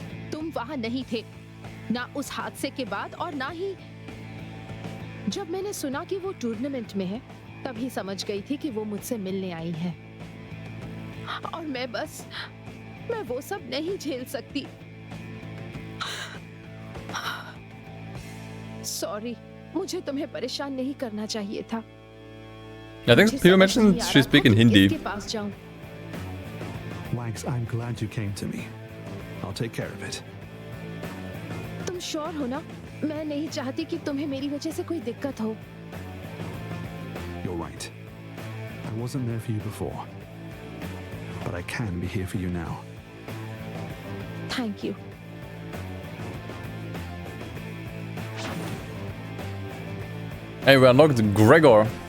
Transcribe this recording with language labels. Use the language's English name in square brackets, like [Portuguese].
[Hindi] तुम वहां नहीं थे, ना उस हादसे के बाद, और ना ही जब मैंने सुना कि वो टूर्नामेंट में है, तभी समझ गई थी कि वो मुझसे मिलने आई है। और मैं वो सब नहीं झेल सकती। सॉरी, मुझे तुम्हें परेशान नहीं करना चाहिए था। [English] I think people mentioned she speak in Hindi. [Hindi] किसके पास जाऊं? [English] Wags, I'm glad you came to me. I'll take care of it. [Hindi] तुम श्योर हो ना? मैं नहीं चाहती कि तुम्हें मेरी वजह से कोई दिक्कत हो। [English] You're right. I wasn't there for you before, but I can be here for you now. Thank you. Hey, we unlocked Gregor.